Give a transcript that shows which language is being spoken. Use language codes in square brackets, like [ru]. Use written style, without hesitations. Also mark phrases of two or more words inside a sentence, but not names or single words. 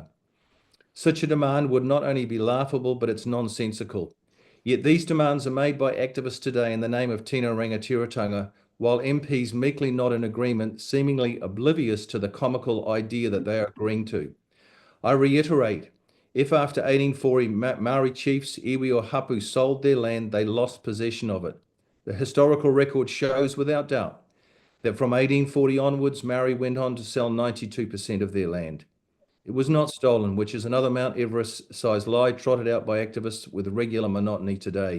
[en] Such a demand would not only be laughable, but it's nonsensical. Yet these demands are made by activists today in the name of [mi] Tino Rangatiratanga, [en] while MPs meekly nod in agreement, seemingly oblivious to the comical idea that they are agreeing to. I reiterate, if after 1840 Maori chiefs, iwi or hapu, sold their land, they lost possession of it. The historical record shows without doubt that from 1840 onwards, Maori went on to sell 92% of their land. It was not stolen, which is another Mount Everest-sized lie trotted out by activists with regular monotony today.